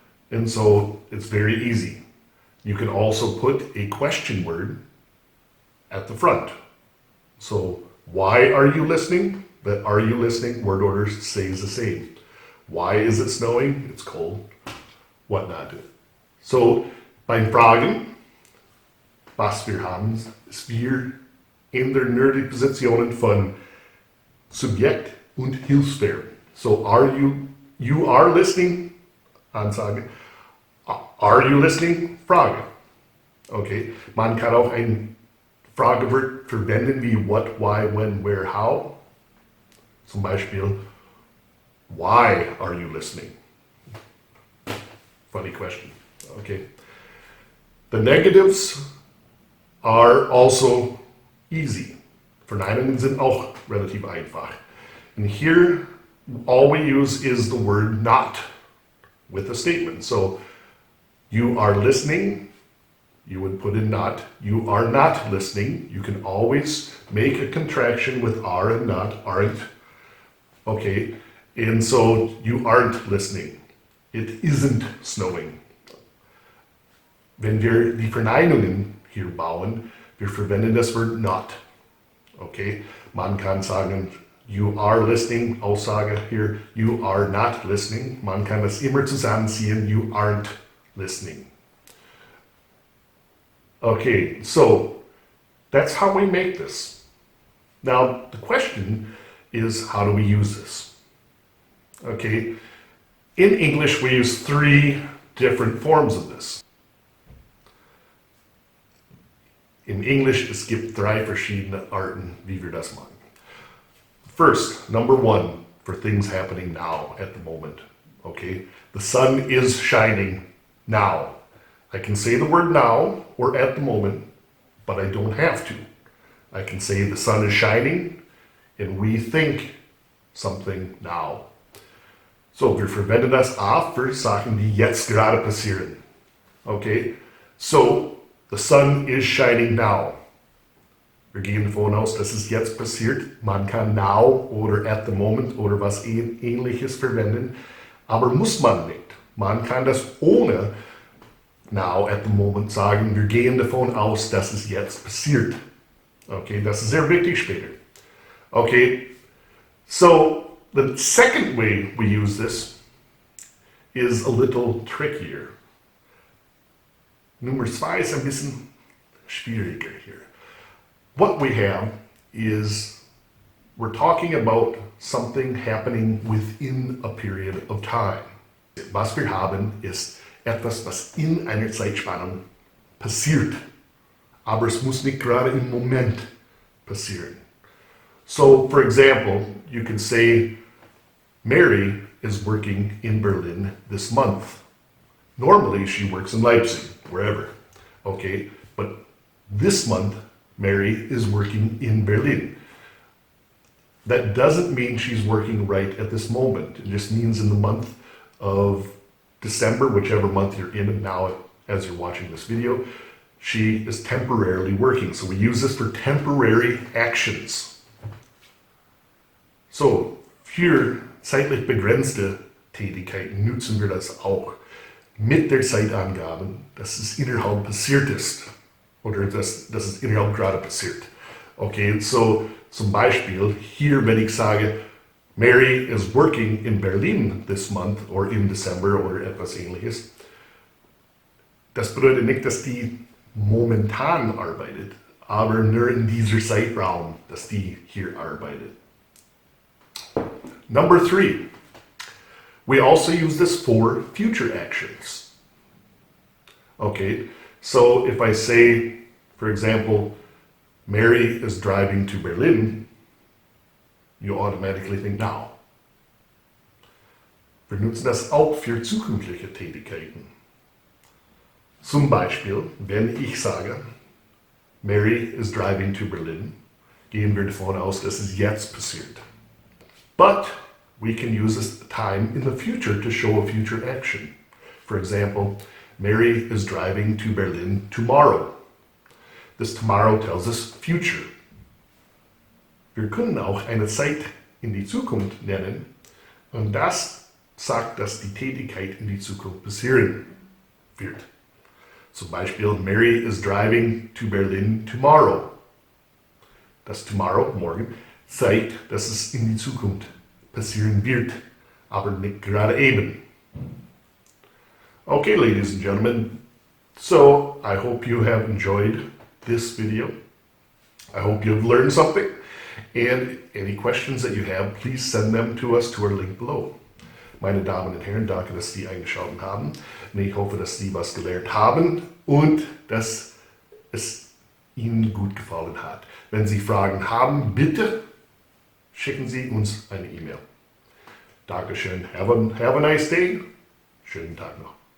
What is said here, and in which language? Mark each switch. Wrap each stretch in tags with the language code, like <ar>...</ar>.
<en>And so it's very easy. You can also put a question word at the front. So why are you listening? That are you listening word order stays the same. Why is it snowing? It's cold. Whatnot.</en> <de>So beim Fragen, was wir haben, ist wir in der Positionen von Subjekt und Hilfsverb.</de> <en>So you are listening,</en> <de>Ansage.</de> <en>Are you listening?</en> <de>Frage. Okay, man kann auch ein Fragewort verwenden wie</de> <en>what, why, when, where, how.</en> <de>Zum Beispiel,</de> <en>why are you listening? Funny question. Okay. The negatives are also easy.</en> <de>Verneinungen sind auch relativ einfach.</de> <en>And here, all we use is the word not with a statement. So, you are listening, you would put in not. You are not listening. You can always make a contraction with are and not, aren't. Okay, and so you aren't listening. It isn't snowing.</en> <de>Wenn wir die Verneinungen hier bauen, wir verwenden das Wort not.</de> <en>Okay,</en> <de>man kann sagen,</de> <en>you are listening,</en> <de>Aussage hier,</de> <en>you are not listening.</en> <de>Man kann das immer zusammenziehen,</de> <en>you aren't listening. Okay, so that's how we make this. Now, the question is, how do we use this? Okay, in English, we use 3 different forms of this.</en> <de>In Englisch, es gibt 3 verschiedene Arten, wie wir das machen.</de> <en>First, number 1, for things happening now, at the moment. Okay, the sun is shining now. I can say the word now or at the moment, but I don't have to. I can say the sun is shining and we think something now.</en> <de>So, wir verwenden das A für Sachen, die jetzt gerade passieren.</de> <en>Okay, so the sun is shining now.</en> <de>Wir gehen davon aus, dass es jetzt passiert. Man kann now oder</de> <en>at the moment</en> <de>oder was Ähnliches verwenden, aber muss man nicht. Man kann das ohne</de> <en>now at the moment</en> <de>sagen. Wir gehen davon aus, dass es jetzt passiert. Okay, das ist sehr wichtig später.</de> <en>Okay, so the second way we use this is a little trickier.</en> <de>Nummer 2 ist ein bisschen schwieriger hier.</de> <en>What we have is we're talking about something happening within a period of time.</en> <de>Was wir haben, ist etwas, was in einer Zeitspannung passiert. Aber es muss nicht gerade im Moment passieren.</de> <en>So, for example, you can say, Mary is working in Berlin this month. Normally, she works in Leipzig, wherever. Okay, but this month, Mary is working in Berlin. That doesn't mean she's working right at this moment. It just means in the month of December, whichever month you're in now as you're watching this video, she is temporarily working. So we use this for temporary actions.</en> <de>So, für zeitlich begrenzte Tätigkeiten nutzen wir das auch. Mit der Zeitangabe, dass es innerhalb passiert ist. Oder dass es innerhalb gerade passiert. Okay, so zum Beispiel hier, wenn ich sage,</de> <en>Mary is working in Berlin this month or in December</en> <de>oder etwas Ähnliches. Das bedeutet nicht, dass die momentan arbeitet, aber nur in dieser Zeitraum, dass die hier arbeitet.</de> <en>Number 3, we also use this for future actions. Okay, so if I say, for example, Mary is driving to Berlin, you automatically think now.</en> <de>Wir nutzen das auch für zukünftige Tätigkeiten. Zum Beispiel, wenn ich sage,</de> <en>Mary is driving to Berlin,</en> <de>gehen wir davon aus, dass es jetzt passiert.</de> <en>But we can use this time in the future to show a future action. For example, Mary is driving to Berlin tomorrow. This tomorrow tells us future.</en> <de>Wir können auch eine Zeit in die Zukunft nennen und das sagt, dass die Tätigkeit in die Zukunft passieren wird. Zum Beispiel,</de> <en>Mary is driving to Berlin tomorrow.</en> <de>Das tomorrow, morgen, zeigt, dass es in die Zukunft passieren wird, aber nicht gerade eben.</de> <en>Okay, ladies and gentlemen, so I hope you have enjoyed this video. I hope you have learned something. And any questions that you have, please send them to us to our link below.</en> <de>Meine Damen und Herren, danke, dass Sie eingeschaltet haben. Und ich hoffe, dass Sie was gelernt haben und dass es Ihnen gut gefallen hat. Wenn Sie Fragen haben, bitte schicken Sie uns eine E-Mail. Dankeschön.</de> <en>Have a nice day.</en> <de>Schönen Tag noch.</de>